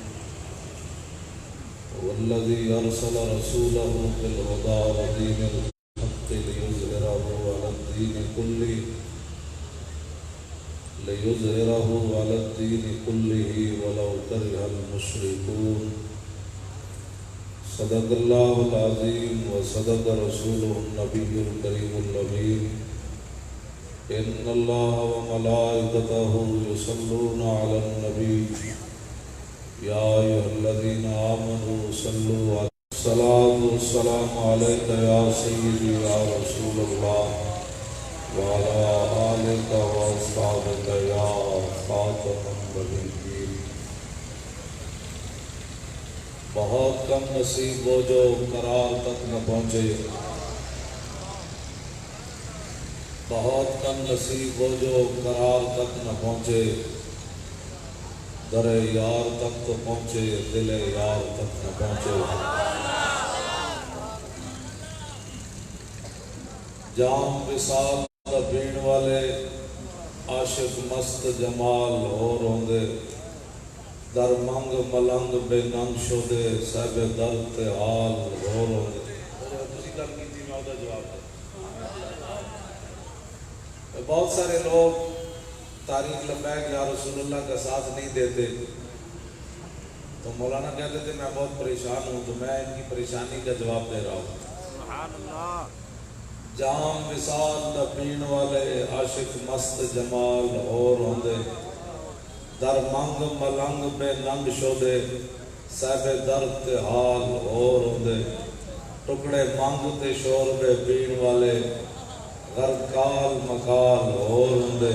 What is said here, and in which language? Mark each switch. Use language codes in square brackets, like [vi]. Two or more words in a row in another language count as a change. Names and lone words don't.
[ar] والذي أرسل رسوله بالهدى ودين الحق ليظهره على الدين كله ولو كره المشركون. صدق الله العظيم وصدق رسوله النبي الكريم الأمين. إن الله وملائكته يصلون على النبي يا أيها الذين آمنوا صلوا عليه وسلم عليك يا سيدي يا رسول الله وعلى آلك وأصحابك يا خاتم النبيين. [ur] بہت کم نصیب وہ جو قرار تک نہ پہنچے، بہت کم نصیب وہ جو قرار تک نہ پہنچے. درِ یار تک تو پہنچے، دلِ یار تک نہ پہنچے. [pa] جام وصال دا پین والے عاشق مست جمال ہو روندے. در منگ ملنگ بےننگ شودے، صاحبِ درد تے حال ہو روندے. تسی گل کیتی، میں اوہدا جواب دے. [ur] بہت سارے لوگ تاریخ [ar] لبيك يا رسول الله [ur] کا ساتھ نہیں دیتے، تو مولانا کہتے تھے میں بہت پریشان ہوں، تو میں ان کی پریشانی کا جواب دے رہا ہوں. [pa] جام وصال دا پین والے عاشق مست جمال اور ہوندے. در منگ ملنگ بےننگ شودے، صاحبِ درد تے حال اور ہوندے. ٹکڑے منگ تے شوربے پین والے غرقال مقال اور ہوندے.